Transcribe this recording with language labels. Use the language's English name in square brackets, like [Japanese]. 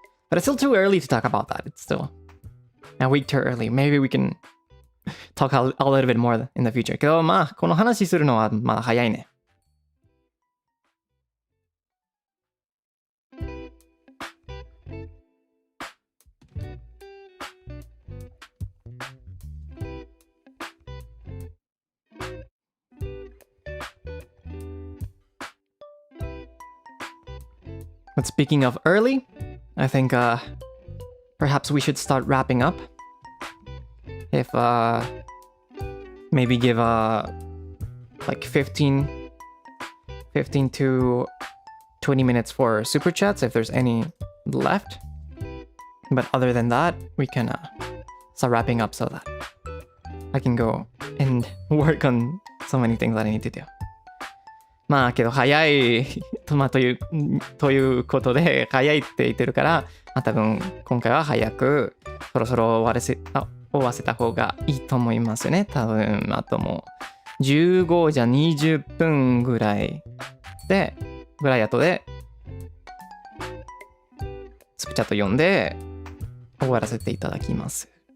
[English] But it's still too early to talk about that. It's still a week too early. Maybe we can talk a little bit more in the future. [Japanese] けどまあこの話するのはまだ早いね。 [English] But speaking of early, I think perhaps we should start wrapping up. If maybe give like 15 to 20 minutes for super chats if there's any left. But other than that, we can start wrapping up so that I can go and work on so many things that I need to do. [Japanese] まあけど早いということで早いって言ってるから、まあ、多分今回は早くそろそろ終わせた方がいいと思いますね。多分あともう15じゃ20分ぐらい後でスプチャット読んで終わらせていただきます。